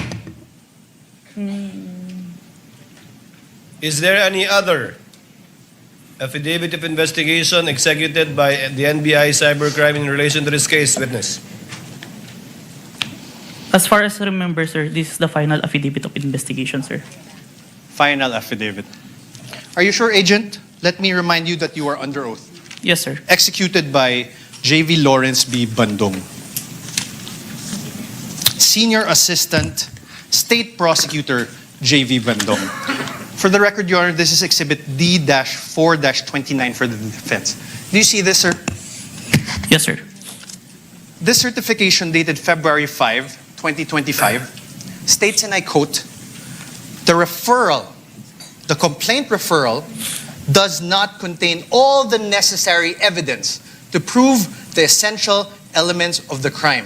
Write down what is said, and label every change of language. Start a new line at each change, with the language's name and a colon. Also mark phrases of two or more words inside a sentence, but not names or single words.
English: Is there any other affidavit of investigation executed by the NBI Cybercrime in relation to this case, witness? As far as I remember, sir, this is the final affidavit of investigation, sir. Final affidavit. Are you sure, Agent? Let me remind you that you are under oath. Yes, sir. Executed by J.V. Lawrence B. Bandong, Senior Assistant State Prosecutor J.V. Bandong. For the record, Your Honor, this is Exhibit D-4-29 for the defense. Do you see this, sir? Yes, sir. This certification dated February 5, 2025, states, and I quote, the complaint referral does not contain all the necessary evidence to prove the essential elements of the crime.